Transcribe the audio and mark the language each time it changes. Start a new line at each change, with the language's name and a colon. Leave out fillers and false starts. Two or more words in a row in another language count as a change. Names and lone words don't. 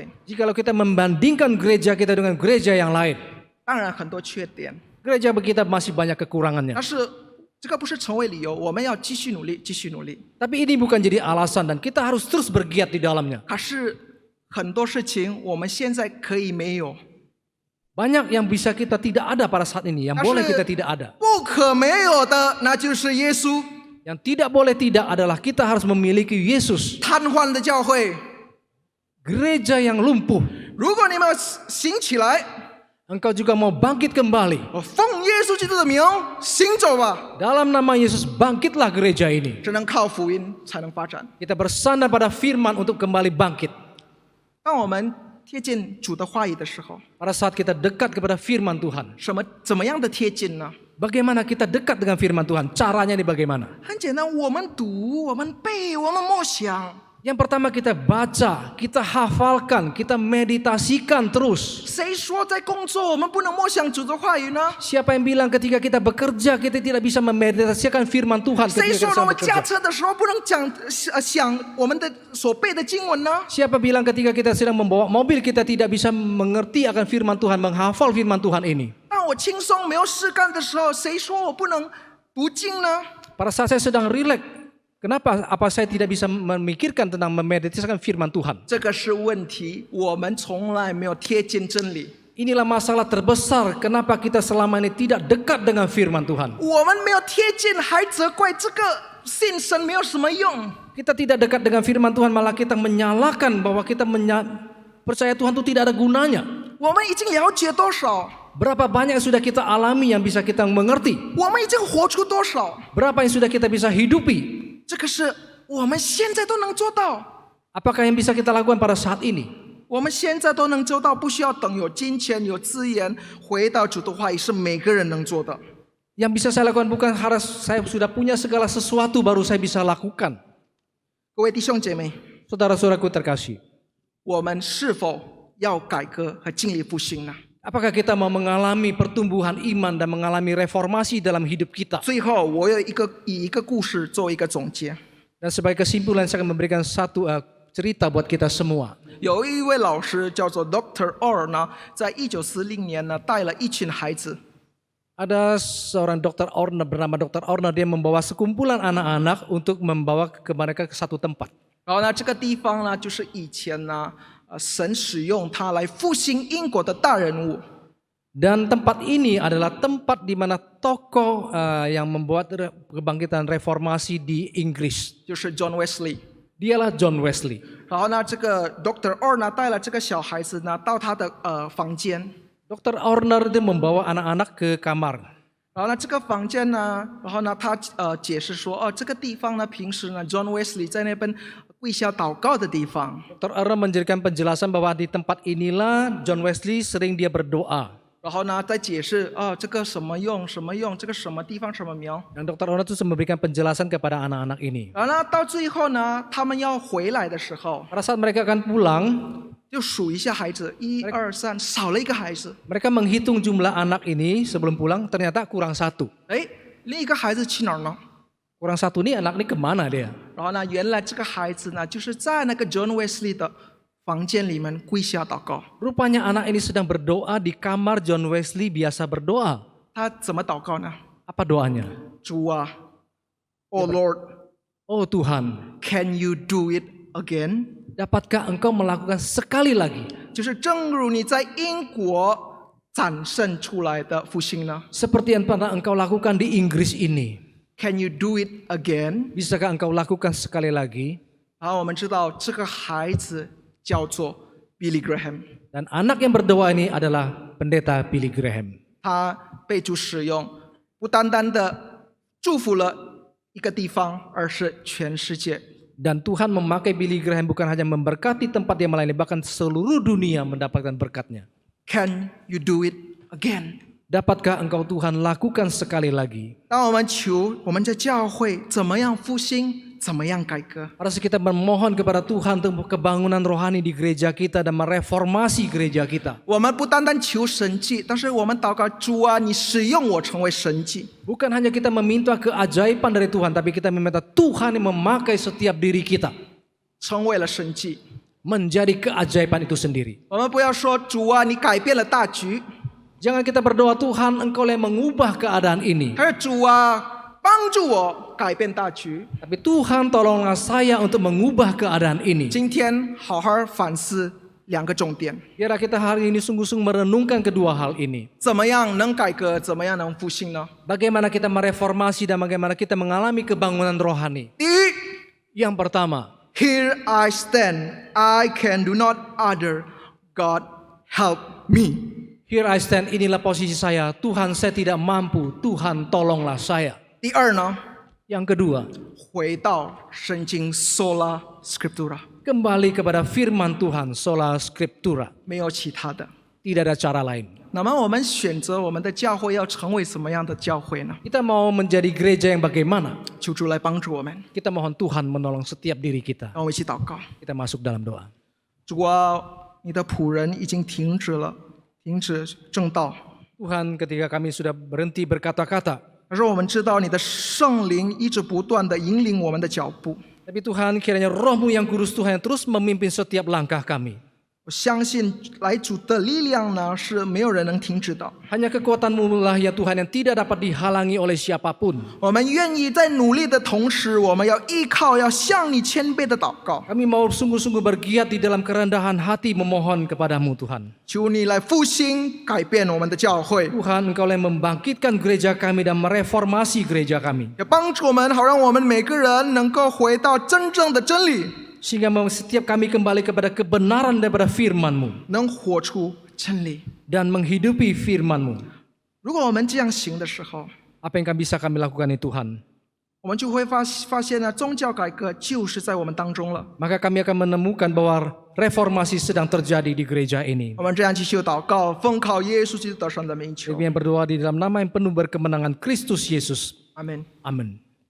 Indonesian: Jikalau kita membandingkan gereja kita dengan gereja yang lain,
Chinese: 当然很多缺点，
Indonesian: gereja kita masih banyak kekurangannya.
Chinese: 但是这个不是成为理由，我们要继续努力，继续努力。
Indonesian: Tapi ini bukan jadi alasan dan kita harus terus bergiat di dalamnya.
Chinese: 可是很多事情我们现在可以没有，
Indonesian: Banyak yang bisa kita tidak ada pada saat ini, yang boleh kita tidak ada.
Chinese: 不可没有的那就是耶稣。
Indonesian: Yang tidak boleh tidak adalah kita harus memiliki Yesus.
Chinese: 瘫痪的教会，
Indonesian: Gereja yang lumpuh.
Chinese: 如果你们要行起来，
Indonesian: Engkau juga mau bangkit kembali.
Chinese: 我奉耶稣基督的名行走吧。
Indonesian: Dalam nama Yesus bangkitlah gereja ini.
Chinese: 只能靠福音才能发展。
Indonesian: Kita bersandar pada firman untuk kembali bangkit.
Chinese: 当我们贴近主的话语的时候，
Indonesian: Pada saat kita dekat kepada firman Tuhan.
Chinese: 怎么样的贴近呢？
Indonesian: Bagaimana kita dekat dengan firman Tuhan? Caranya ini bagaimana?
Chinese: 很简单，我们读，我们背，我们默想。
Indonesian: Yang pertama kita baca, kita hafalkan, kita meditasikan terus.
Chinese: 谁说在工作我们不能默想主的话语呢？
Indonesian: Siapa yang bilang ketika kita bekerja kita tidak bisa memeditasikan firman Tuhan
Chinese: 谁
Indonesian: ketika
Chinese: 说
Indonesian: kita
Chinese: 我们驾
Indonesian: bekerja?
Chinese: 车的时候不能想我们的所背的经文呢？
Indonesian: Siapa bilang ketika kita sedang membawa mobil kita tidak bisa mengerti akan firman Tuhan, menghafal firman Tuhan ini?
Chinese: 当我轻松没有事干的时候，谁说我不能读经呢？
Indonesian: Pada saat saya sedang rileks, kenapa apa saya tidak bisa memikirkan tentang memeditasikan firman Tuhan?
Chinese: 这个是问题，我们从来没有贴近真理，
Indonesian: Inilah masalah terbesar kenapa kita selama ini tidak dekat dengan firman Tuhan.
Chinese: 我们没有贴近，还责怪这个信神没有什么用。
Indonesian: Kita tidak dekat dengan firman Tuhan, malah kita menyalahkan bahwa kita percaya Tuhan itu tidak ada gunanya.
Chinese: 我们已经了解多少？
Indonesian: Berapa banyak yang sudah kita alami yang bisa kita mengerti?
Chinese: 我们已经活出多少？
Indonesian: Berapa yang sudah kita bisa hidupi?
Chinese: 这个是我们现在都能做到，
Indonesian: Apakah yang bisa kita lakukan pada saat ini?
Chinese: 我们现在都能做到，不需要等有金钱、有资源，回到主的话语是每个人能做的。
Indonesian: Yang bisa saya lakukan bukan harus saya sudah punya segala sesuatu baru saya bisa lakukan.
Chinese: 各位弟兄姐妹，
Indonesian: Saudara-saudaraku terkasih,
Chinese: 我们是否要改革和尽力复兴呢？
Indonesian: apakah kita mau mengalami pertumbuhan iman dan mengalami reformasi dalam hidup kita?
Chinese: 最后，我有以一个故事做一个总结。
Indonesian: Dan sebagai kesimpulan saya akan memberikan satu cerita buat kita semua.
Chinese: 有一位老师叫做 Dr. Orr 呢，在1940年呢，带了一群孩子，
Indonesian: Ada seorang Dr. Orner bernama Dr. Orner, dia membawa sekumpulan anak-anak untuk membawa mereka ke satu tempat.
Chinese: 然后呢，这个地方呢，就是以前呢，神使用它来复兴英国的大人物。
Indonesian: Dan tempat ini adalah tempat di mana tokoh yang membuat kebangkitan reformasi di Inggris.
Chinese: 就是 John Wesley。
Indonesian: Dialah John Wesley.
Chinese: 然后呢，这个 Dr. Orr 呢，带了这个小孩子呢，到他的房间。
Indonesian: Dr. Orner itu membawa anak-anak ke kamar.
Chinese: 然后呢，这个房间呢，然后呢，他解释说，这个地方呢，平时呢，John Wesley 在那边跪下祷告的地方。
Indonesian: Dr. Orner menjadikan penjelasan bahwa di tempat inilah John Wesley sering dia berdoa.
Chinese: 然后呢，再解释这个什么用，什么用，这个什么地方什么名。
Indonesian: Dan Dr. Orner itu memberikan penjelasan kepada anak-anak ini.
Chinese: 然后呢，到最后呢，他们要回来的时候，
Indonesian: Pada saat mereka akan pulang,
Chinese: 就数一下孩子，1、2、3，少了一个孩子。
Indonesian: mereka menghitung jumlah anak ini sebelum pulang, ternyata kurang satu.
Chinese: 另一个孩子去哪儿呢？
Indonesian: Kurang satu nih anak ini kemana dia?
Chinese: 然后呢，原来这个孩子呢，就是在那个 John Wesley 的房间里面跪下祷告。
Indonesian: Rupanya anak ini sedang berdoa di kamar John Wesley biasa berdoa.
Chinese: 他怎么祷告呢？
Indonesian: Apa doanya?
Chinese: 主啊 ，
English: Oh Lord，
Indonesian: Oh Tuhan,
English: Can you do it again？
Indonesian: dapatkah engkau melakukan sekali lagi?
Chinese: 就是正如你在英国展现出来的复兴呢
Indonesian: Seperti yang pernah engkau lakukan di Inggris ini.
English: ？Can you do it again？
Indonesian: Bisakah engkau lakukan sekali lagi?
Chinese: 然后我们知道这个孩子叫做 Billy Graham，
Indonesian: Dan anak yang berdoa ini adalah pendeta Billy Graham.
Chinese: 他被主使用，不单单的祝福了一个地方，而是全世界。
Indonesian: Dan Tuhan memakai Billy Graham bukan hanya memberkati tempat dia melayani, bahkan seluruh dunia mendapatkan berkatnya.
English: Can you do it again？
Indonesian: Dapatkah engkau Tuhan lakukan sekali lagi?
Chinese: 当我们求我们的教会怎么样复兴，怎么样改革，
Indonesian: Pada saat kita memohon kepada Tuhan untuk kebangunan rohani di gereja kita dan mereformasi gereja kita.
Chinese: 我们不单单求神迹，但是我们祷告主啊，你使用我成为神迹。
Indonesian: Bukan hanya kita meminta keajaiban dari Tuhan, tapi kita meminta Tuhan yang memakai setiap diri kita
Chinese: 成为了神迹。
Indonesian: menjadi keajaiban itu sendiri.
Chinese: 我们不要说主啊，你改变了大局，
Indonesian: Jangan kita berdoa, Tuhan engkau yang mengubah keadaan ini.
Chinese: 他说主啊，帮助我改变大局。
Indonesian: Tapi Tuhan tolonglah saya untuk mengubah keadaan ini.
Chinese: 今天好好反思两个重点：
Indonesian: Biar kita hari ini sungguh-sungguh merenungkan kedua hal ini.
Chinese: 怎么样能改革，怎么样能复兴呢？
Indonesian: Bagaimana kita mereformasi dan bagaimana kita mengalami kebangunan rohani.
Chinese: 第一
Indonesian: Yang pertama,
English: Here I stand, I can do not other. God help me. here I stand,
Indonesian: inilah posisi saya. Tuhan, saya tidak mampu. Tuhan, tolonglah saya.
Chinese: 第二呢，
Indonesian: Yang kedua,
Chinese: 回到圣经
Latin: sola scriptura，
Indonesian: kembali kepada firman Tuhan,
Latin: sola scriptura.
Chinese: 没有其他的。
Indonesian: Tidak ada cara lain.
Chinese: 那么我们选择我们的教会要成为什么样的教会呢？
Indonesian: Kita mau menjadi gereja yang bagaimana?
Chinese: 求主来帮助我们，
Indonesian: Kita mohon Tuhan menolong setiap diri kita.
Chinese: 让我们一起祷告。
Indonesian: Kita masuk dalam doa.
Chinese: 主啊，你的仆人已经停止正道，
Indonesian: Tuhan, ketika kami sudah berhenti berkata-kata,
Chinese: 可是我们知道你的圣灵一直不断的引领我们的脚步。
Indonesian: tapi Tuhan kiranya roh-Mu yang kudus Tuhan yang terus memimpin setiap langkah kami.
Chinese: 我相信来主的力量呢，是没有人能停止的。
Indonesian: Hanya kekuatan-Mu lah ya Tuhan yang tidak dapat dihalangi oleh siapapun.
Chinese: 我们愿意在努力的同时，我们要依靠，要向你谦卑的祷告，
Indonesian: Kami mau sungguh-sungguh bergiat di dalam kerendahan hati memohon kepadamu Tuhan.
Chinese: 求你来复兴、改变我们的教会，
Indonesian: Tuhan, Engkau yang membangkitkan gereja kami dan mereformasi gereja kami.
Chinese: 也帮助我们，好让我们每个人能够回到真正的真理，
Indonesian: Sehingga setiap kami kembali kepada kebenaran daripada firman-Mu
Chinese: 能活出真理。
Indonesian: dan menghidupi firman-Mu.
Chinese: 如果我们这样行的时候，
Indonesian: Apa yang bisa kami lakukan ini Tuhan?
Chinese: 我们就会发现呢，宗教改革就是在我们当中了。
Indonesian: Maka kami akan menemukan bahwa reformasi sedang terjadi di gereja ini.
Chinese: 我们这样继续祷告，奉靠耶稣基督得胜的名求，
Indonesian: Kami yang berdoa di dalam nama yang penuh berkemenangan Kristus Yesus.
Chinese: 阿门。
Indonesian: Amin.